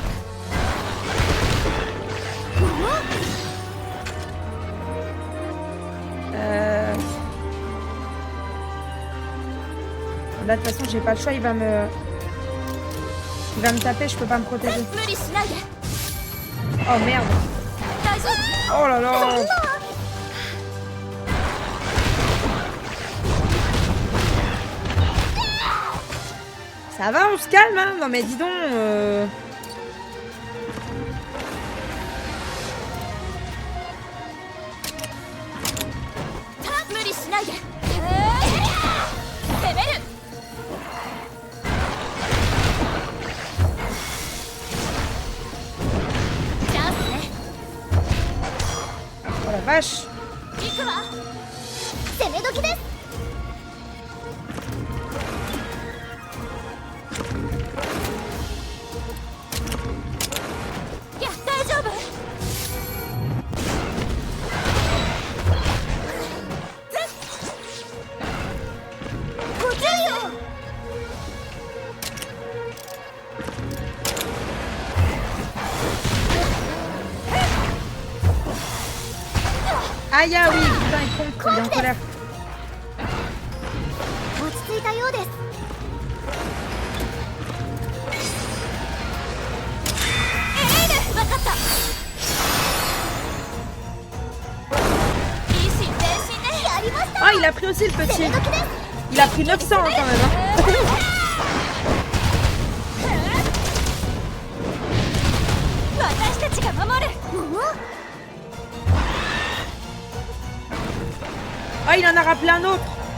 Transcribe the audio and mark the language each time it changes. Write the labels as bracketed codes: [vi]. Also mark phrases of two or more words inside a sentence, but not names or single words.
[fr] Là, de toute façon, j'ai pas le choix, il va me taper, je peux pas me protéger. [ja] 無理しないで。 [fr] Oh merde. [ja] 大丈夫？ [fr] Oh là là. Ça va, on se calme, hein? Non mais dis donc. [ja] 無理しないで。攻める。チャンスね。 [fr] Oh la vache. [ja] 行くわ。攻め時です。いや大丈夫。ご注意を。 [fr] Aïe, ah oui, putain, il compte, il est en colère. [ja] 落ち着いたようです。分かった。いい心前進ね。やりました。 [fr] Ah, il a pris aussi le petit. [ja] 攻め時です。 [fr] Il a pris 900 hein, quand même. Hein. [ja] 私たちが守る。 [fr] Ah, il en a rappelé un autre.